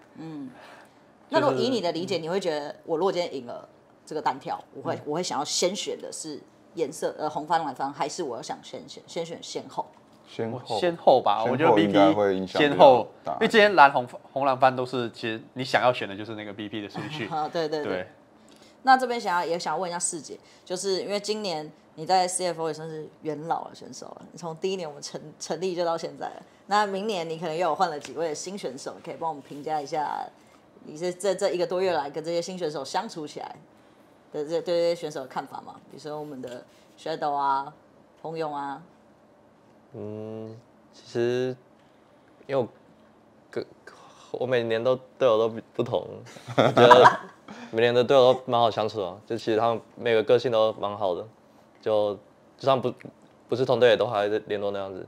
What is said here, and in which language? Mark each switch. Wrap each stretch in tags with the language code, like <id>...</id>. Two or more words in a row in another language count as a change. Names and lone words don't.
<zh>那如果以你的理解，你會覺得我如果今天贏了這個單挑，我會想要先選的是顏色紅方藍方，還是我要想先選先後？先後吧，我覺得 BP 會影響先後，因為之前紅藍方都是其實你想要選的就是那個 BP 的順序。对。那這邊也想要問一下世傑，就是因為今年你在 CFO 也算是元老的選手了，你從第一年我们成立就到現在了。那明年你可能又有換了幾位新選手，可以幫我們評價一下，你是這1個多月來跟這些新選手相處起來的對這些選手的看法嗎？比如說我們的 Shadow 啊、彭勇啊。其實因為我每年隊友都不同，我覺得每年的隊友都蠻好相處的，就其實他們每個個性都蠻好的，就算不是同隊也都還在聯絡那樣子。</zh>